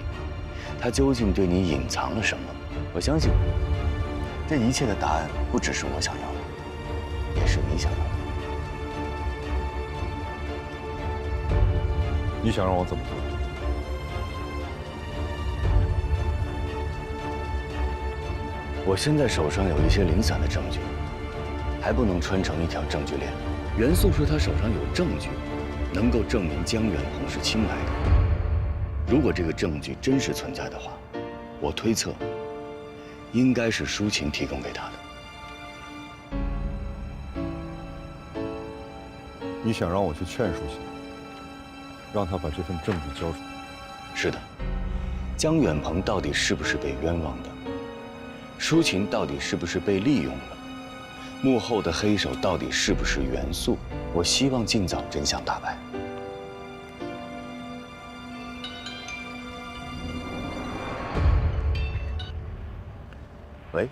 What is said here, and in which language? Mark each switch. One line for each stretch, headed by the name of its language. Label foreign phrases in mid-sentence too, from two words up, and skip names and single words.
Chinese: 她究竟對你隱藏了什麼？我相信，這一切的答案不只是我想要的，也是你想要的。你想讓我怎麼做？我現在手上有一些零散的證據，還不能穿成一條證據鏈。袁素說他手上有證據，能夠證明江遠鵬是親來的。如果這個證據真實存在的話，我推測，應該是舒晴提供給他的。你想讓我去勸舒晴，讓他把這份證據交出來？是的，江遠鵬到底是不是被冤枉的？舒晴到底是不是被利用了？幕後的黑手到底是不是袁素？我希望盡早真相大白。喂，